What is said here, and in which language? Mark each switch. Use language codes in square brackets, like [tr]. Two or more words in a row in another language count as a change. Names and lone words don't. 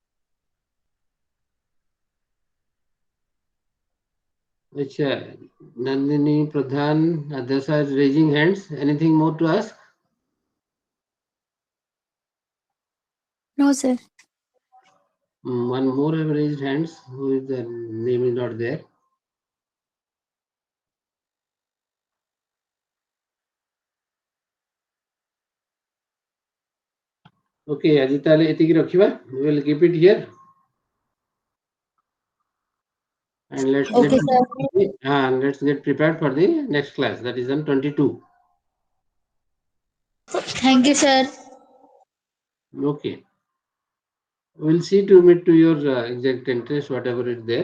[en] Acha, Nandini Pradhan, Adasa is raising hands. Anything more to ask? No, sir. One more have raised hands. Who is the name is not there? [or] Okay, ଆଜି ତାହେଲେ ଏତିକି ରଖିବା. [en] We will keep it here. And Okay, sir. let's get prepared for the next class. That is on 22. Thank you, sir. Okay. We'll see to meet to your exact interest, whatever is there.